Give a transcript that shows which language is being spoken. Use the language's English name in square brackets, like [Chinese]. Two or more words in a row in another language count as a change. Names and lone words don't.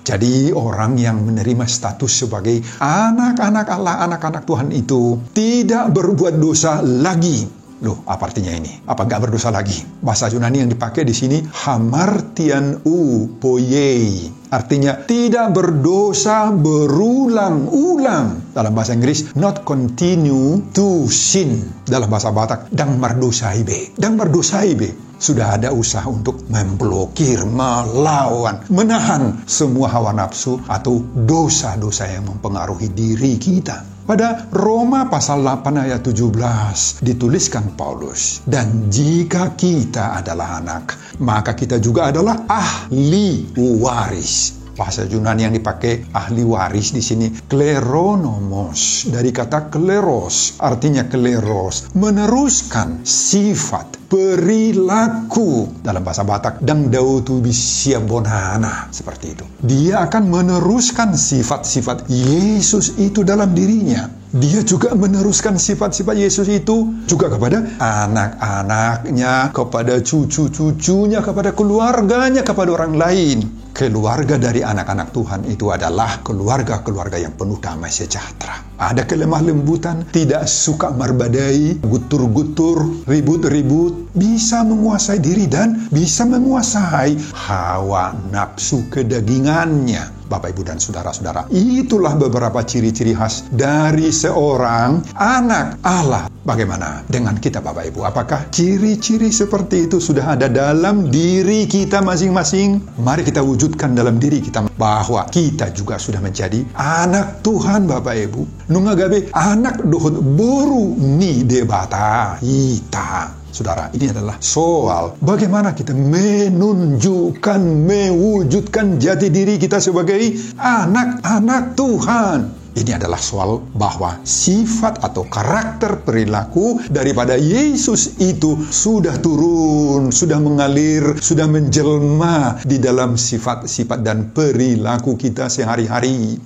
[Indonesian] Jadi orang yang menerima status sebagai anak-anak Allah, anak-anak Tuhan itu tidak berbuat dosa lagi. Loh, apa artinya ini? Apa nggak berdosa lagi? Bahasa Yunani yang dipakai di sini [Greek] hamartian poiei. [Indonesian] Artinya tidak berdosa berulang-ulang. Dalam bahasa Inggris, [English] not continue to sin. [Indonesian] Dalam bahasa Batak, [Batak Toba] dang mardosaibe. Dang mardosaibe. [Indonesian] Sudah ada usaha untuk memblokir, melawan, menahan semua hawa nafsu atau dosa-dosa yang mempengaruhi diri kita. Pada Roma pasal 8 ayat 17 dituliskan Paulus, dan jika kita adalah anak, maka kita juga adalah ahli waris. Bahasa Yunani yang dipakai ahli waris di sini kleronomos, dari kata kleros, artinya kleros, meneruskan sifat, perilaku. Dalam bahasa Batak, [Batak Toba] dang dautu bisia bonana, [Indonesian] seperti itu. Dia akan meneruskan sifat-sifat Yesus itu dalam dirinya. Dia juga meneruskan sifat-sifat Yesus itu juga kepada anak-anaknya, kepada cucu-cucunya, kepada keluarganya, kepada orang lain. Keluarga dari anak-anak Tuhan itu adalah keluarga-keluarga yang penuh damai sejahtera. Ada kelemah lembutan, tidak suka [Batak Toba] marbadai, gutur-gutur, [Indonesian] ribut-ribut, bisa menguasai diri dan bisa menguasai hawa nafsu kedagingannya. Bapak, Ibu, dan saudara-saudara, itulah beberapa ciri-ciri khas dari seorang anak Allah. Bagaimana dengan kita, Bapak Ibu? Apakah ciri-ciri seperti itu sudah ada dalam diri kita masing-masing? Mari kita wujudkan dalam diri kita bahwa kita juga sudah menjadi anak Tuhan, Bapak Ibu. [Batak Toba] Nungagabe anak dohot boru ni debata hita. [Indonesian] Saudara, ini adalah soal bagaimana kita menunjukkan, mewujudkan jati diri kita sebagai anak-anak Tuhan. Ini adalah soal bahwa sifat atau karakter perilaku daripada Yesus itu sudah turun, sudah mengalir, sudah menjelma di dalam sifat-sifat dan perilaku kita sehari-hari.